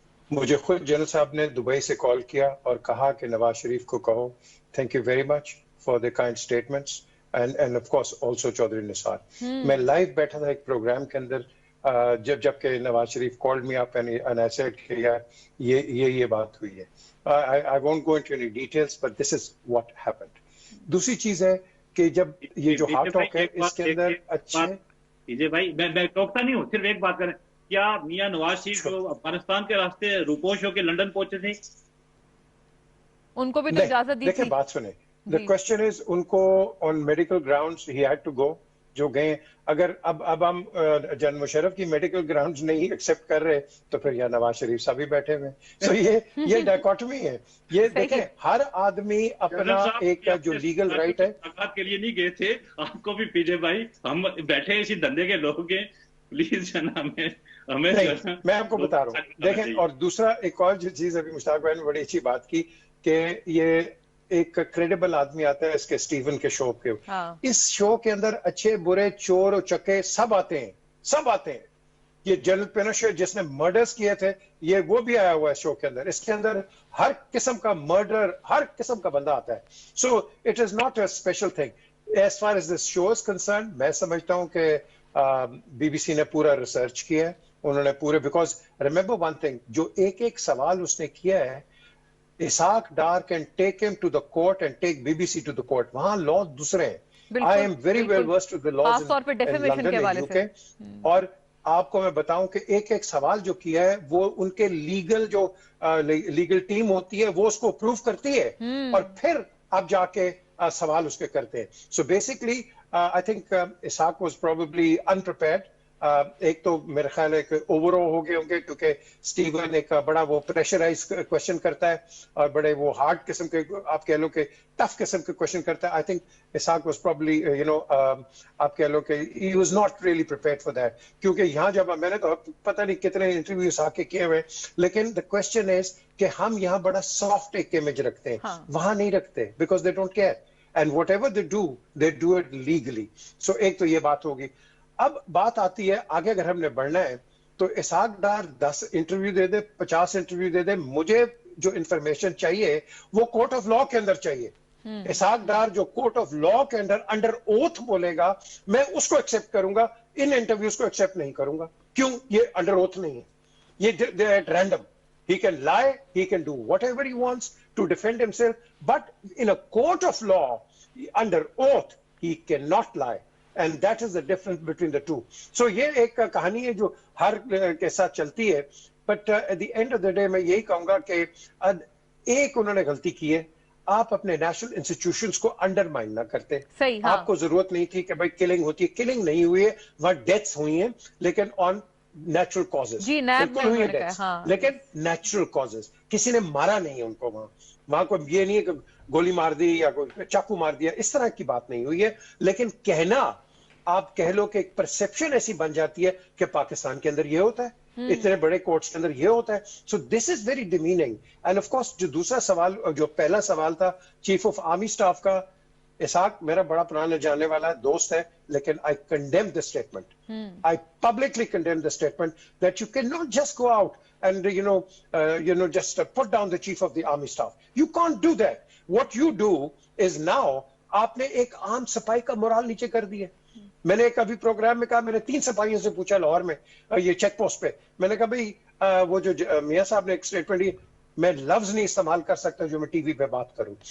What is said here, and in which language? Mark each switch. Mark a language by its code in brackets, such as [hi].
[ur] مجھے خود جنرل صاحب نے دبئی سے کال کیا اور کہا کہ نواز شریف کو کہو [en] thank you very much for the kind statements and of course also [ur] Chaudhry نثار. میں لائیو بیٹھا تھا ایک پروگرام کے اندر جب کہ Nawaz Sharif [en] called me up and I said [ur] کہ یار یہ بات ہوئی ہے. [en] I won't go into any details, but this is what happened. [ur] دوسری چیز ہے کہ جب یہ جو ہارٹ ٹاک ہے اس کے اندر اچھے پی بھائی میں ٹوکتا نہیں ہوں، صرف ایک بات کریں، کیا میاں نواز شریف جو افغانستان کے راستے روپوش ہو کے لندن پہنچے تھے؟ ان کو بھی تو اجازت دی تھی. دیکھیں بات سنیں، [en] the question is [ur] ان کو [en] on medical grounds he had to go [ur] جو گئے. اگر اب ہم جنرل مشرف کی میڈیکل گراؤنڈز نہیں ایکسپٹ کر رہے تو پھر یا نواز شریف صاحب بھی بیٹھے ہوئے. سو یہ ڈائکوٹمی ہے. یہ دیکھیں ہر آدمی اپنا ایک جو لیگل رائٹ ہے. ملاقات کے لیے نہیں گئے تھے، آپ کو بھی پی جے بھائی ہم بیٹھے اسی دھندے کے لوگ ہیں، پلیز ہمیں میں آپ کو بتا رہا ہوں. دیکھیں اور دوسرا ایک اور جو چیز ابھی مشتاق بھائی نے بڑی اچھی بات کی کہ یہ ایک کریڈیبل آدمی آتا ہے اس کے سٹیون کے شو کے. اس شو کے اندر اچھے برے چور اور چکے سب آتے ہیں. یہ جنرل پینوشے جس نے مرڈرز کیے تھے یہ وہ بھی آیا ہوا ہے شو کے اندر. اس کے اندر ہر قسم کا مرڈر، ہر قسم کا بندہ آتا ہے. [en] So it is not a special thing as far as this show is concern. [ur] میں سمجھتا ہوں کہ بی بی سی نے پورا ریسرچ کیا ہے، انہوں نے پورے، [en] because remember one thing, [ur] جو ایک سوال اس نے کیا ہے، [en] Isaac Dar can take him to the court and take BBC to the court. [ur] وہاں law دوسرے ہیں. [en] I am very well versed with the laws in London and UK. [ur] اور آپ کو میں بتاؤں کہ ایک سوال جو کیا ہے وہ ان کے لیگل ٹیم ہوتی ہے وہ اس کو اپروو کرتی ہے اور پھر آپ جا کے سوال اس کے کرتے ہیں. [en] So basically I think Isaac was probably unprepared. [ur] ایک تو میرے خیال ہے کہ اوور ہو گئے ہوں گے کیونکہ سٹیون ایک بڑا وہ پریشرائز کوشچن کرتا ہے اور بڑے وہ ہارڈ قسم کے آپ کہہ لو کہ ٹف قسم کے کوشچن کرتا ہے. [en] I think Ishaq was probably [ur] آپ کہہ لو کہ [en] He was not really prepared for that. [ur] کیونکہ یہاں جب میں نے تو پتہ نہیں کتنے انٹرویو اسحاق کے کیے ہوئے، لیکن [en] the question is [ur] کہ ہم یہاں بڑا سافٹ ایک امیج رکھتے ہیں، وہاں نہیں رکھتے [en] Because they don't care and whatever they do it legally. [ur] سو ایک تو یہ بات ہوگی. اب بات آتی ہے آگے اگر ہم نے بڑھنا ہے تو اسحاق ڈار 10 انٹرویو دے دے، 50 انٹرویو دے دے، مجھے جو انفارمیشن چاہیے وہ کورٹ آف لا کے اندر چاہیے. اسحاق ڈار جو کورٹ آف لا کے اندر انڈر اوتھ بولے گا میں اس کو ایکسپٹ کروں گا، ان انٹرویوز کو ایکسپٹ نہیں کروں گا. کیوں؟ یہ انڈر اوتھ نہیں ہے، یہ at random. [en] He can lie, he can do whatever he wants to defend himself, but in a court of law, under oath, he cannot lie. And that is the difference between the two. [ur] So یہ ایک کہانی ہے جو ہر کے ساتھ چلتی ہے. [en] But at the end of the day [ur] میں یہی کہوں گا کہ ایک انہوں نے غلطی کی ہے، آپ اپنے نیشنل انسٹیٹیوشنز کو انڈرمائن نہ کرتے. آپ کو ضرورت نہیں تھی کہ بھائی کلنگ ہوتی ہے، کلنگ نہیں ہوئی ہے، وہاں ڈیتھس ہوئی ہیں لیکن آن نیچرل کازز. بالکل ہوئی ہے لیکن نیچرل کازز، کسی نے مارا نہیں ہے ان کو. وہاں کوئی یہ نہیں ہے کہ گولی مار دی یا کوئی چاقو مار دیا، اس طرح کی بات نہیں ہوئی ہے. لیکن کہنا، آپ کہہ لو کہ ایک پرسیپشن ایسی بن جاتی ہے کہ پاکستان کے اندر یہ ہوتا ہے، اتنے بڑے کورٹس کے اندر یہ ہوتا ہے. [en] So this is very demeaning. And of course [ur] جو دوسرا سوال، جو پہلا سوال تھا چیف آف آرمی اسٹاف کا، اسحاق میرا بڑا پرانا جاننے والا دوست ہے، لیکن [en] I condemn the statement. I publicly condemn the statement that you cannot just go out and just put down the chief of the army staff. You can't do that. What you do is now [ur] آپ نے ایک عام سپاہی کا morale نیچے کر دیا. میں نے ایک ابھی پروگرام میں کہا، میں نے 3 سپاہیوں سے پوچھا لاہور میں یہ چیک پوسٹ پہ، میں نے کہا بھئی وہ جو میاں صاحب نے ایک اسٹیٹمنٹ دی، میں لفظ نہیں استعمال کر سکتا جو میں ٹی وی پہ بات کروں.